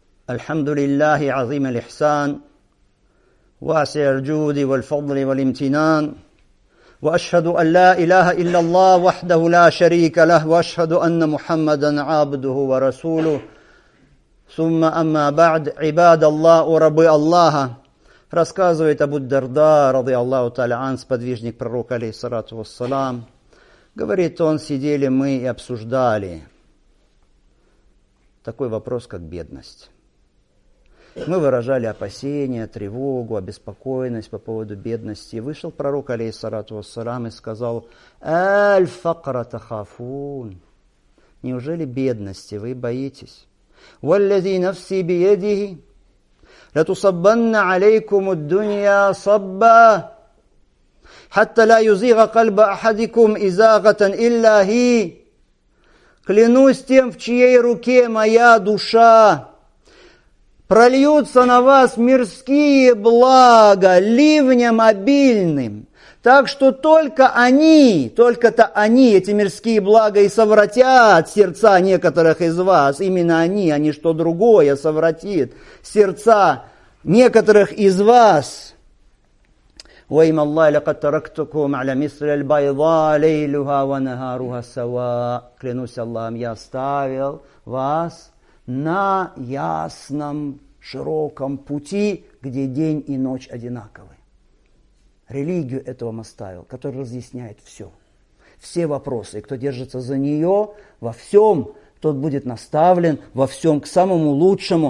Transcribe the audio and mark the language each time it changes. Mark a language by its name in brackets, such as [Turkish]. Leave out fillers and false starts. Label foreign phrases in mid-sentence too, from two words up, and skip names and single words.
[Arabic] الحمد لله عظيم الإحسان واسع الجود والفضل والامتنان وأشهد أن لا إله إلا الله وحده لا شريك له وأشهد أن محمدا عبده ورسوله ثم أما بعد عباد الله وربы Аллаха. Рассказывает Абу Дарда, رضي الله تعالى عنه, [Russian] сподвижник пророка, [Arabic] عليه الصلاة والسلام. [Russian] Говорит он, сидели мы и обсуждали такой вопрос, как бедность. Мы выражали опасения, тревогу, обеспокоенность по поводу бедности. И вышел пророк, [Arabic] عليه الصلاة والسلام, [Russian] и сказал: [Arabic] «أالفقر تخافون». [Russian] Неужели бедности вы боитесь? [Arabic] «والذي نفسي بيده لتصبن عليكم الدنيا صبا حتى لا يزيغ قلب أحدكم إزاغة إلا هي». [Russian] Клянусь тем, в чьей руке моя душа, прольются на вас мирские блага ливнем обильным, так что только-то они, эти мирские блага, и совратят сердца некоторых из вас. Именно они, а не что другое, совратит сердца некоторых из вас. [Arabic] وَإِمَّ اللَّهِ لَقَدْ تَرَكْتُكُمْ عَلَى مِثْلِ الْبَيْضَاءِ لَيْلُهَا وَنَهَارُهَا سَوَاءً. [Russian] Клянусь Аллахом, я оставил вас на ясном, широком пути, где день и ночь одинаковы. Религию эту вам оставил, которая разъясняет все вопросы. И кто держится за нее во всем, тот будет наставлен во всем к самому лучшему.